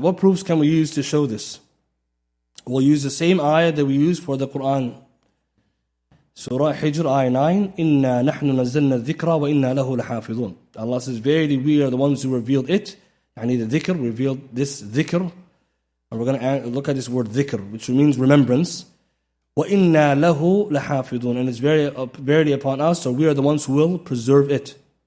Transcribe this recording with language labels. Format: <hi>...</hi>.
<en>What proofs can we use to show this? We'll use the same ayah that we use for the Quran.</en> <ar>Surah Hijr, ayah 9, إِنَّا نَحْنُ نَزَّلْنَا الذِّكْرَ وَإِنَّا لَهُ لَحَافِظُونَ.</ar> <en>Allah says, verily we are the ones who revealed it. The dhikr, revealed this dhikr. And we're going to look at this word dhikr, which means remembrance.</en> <ar>وَإِنَّا لَهُ لَحَافِظُونَ.</ar> <en>And it's verily upon us, so we are the ones who will preserve it.</en>